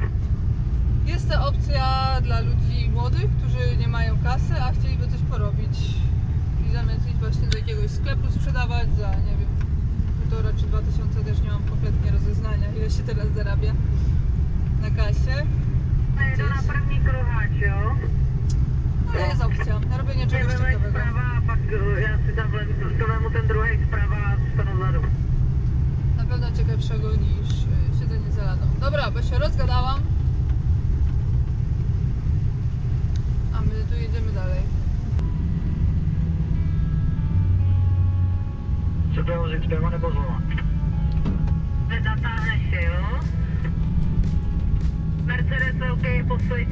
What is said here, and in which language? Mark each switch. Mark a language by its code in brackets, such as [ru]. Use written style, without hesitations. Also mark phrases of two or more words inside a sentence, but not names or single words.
[pl] Jest to opcja dla ludzi młodych, którzy nie mają kasy, a chcieliby coś porobić i zamiast iść właśnie do jakiegoś sklepu sprzedawać za, nie wiem, 1,5 czy 2000, też nie mam kompletnie rozeznania, ile się teraz zarabia na kasie. [cs] Na první kruhač, jo? [pl] Ale jest opcja na robienie czegoś ciekawego. [cs] Zprava, pak já si tam vezmu ten druhý zprava a stanu zadu. [pl] Na pewno ciekawszego niż siedzenie za ladą. Dobra, bo się rozgadałam. A my tu jedziemy dalej. [cs] Co to vozit zprava nebo zleva? Zatáhneš se, jo? posviť.